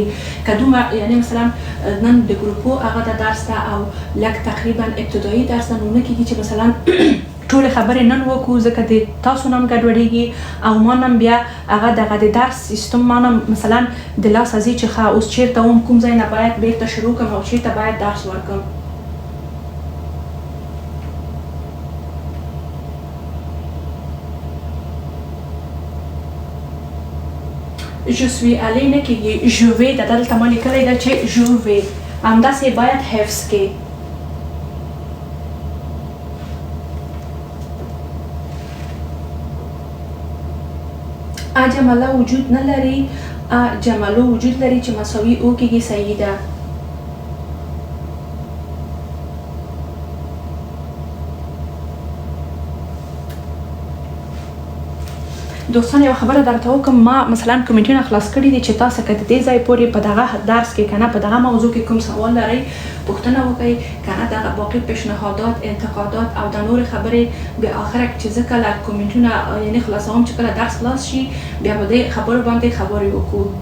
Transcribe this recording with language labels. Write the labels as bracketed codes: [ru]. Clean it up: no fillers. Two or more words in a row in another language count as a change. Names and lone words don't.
[ps] که دومره یعنی مثلا نن د ګروپو هغه د درس ده او لږ تقریبا ابتدایي درس ده، نو نه کېږي چې مثلا ټول خبرې نن وکړو ځکه د تاسو نم ګډوډېږي او ما نم بیا هغه دغه د درس سیستم ما نم مثلا د لاسه ځي چې ښه اوس چېرته وم کوم ځای نه باید بیرته شروع کړم او چېرته باید درس ورکړم. [fr] je suis allé [ps] نه کېږي [fr] je vais [ps] د دلته ما لیکلی ده چې [fr] je vais [ps] همداسې باید حفظ کې. جمله وجود نه لري، جملو وجود لري چې مساوي او کېږي. صحیح ده. دوستان یو خبره درته وکم، ما مثلا کومنټونه خلاص کړي دي چې تاسو که د دې ځای پورې په دغه درس کې کنه په دغه موضوع کې کوم سوال لرئ پوښتنه وکړئ، کنه دغه باقي پیشنهادات انتقادات او د نور خبرې به اخره کې چې زه کله کومنټونه یعنی خلاصوم چې کله درس خلاص شي بیا به دې خبرو باندې خبرې وکړو.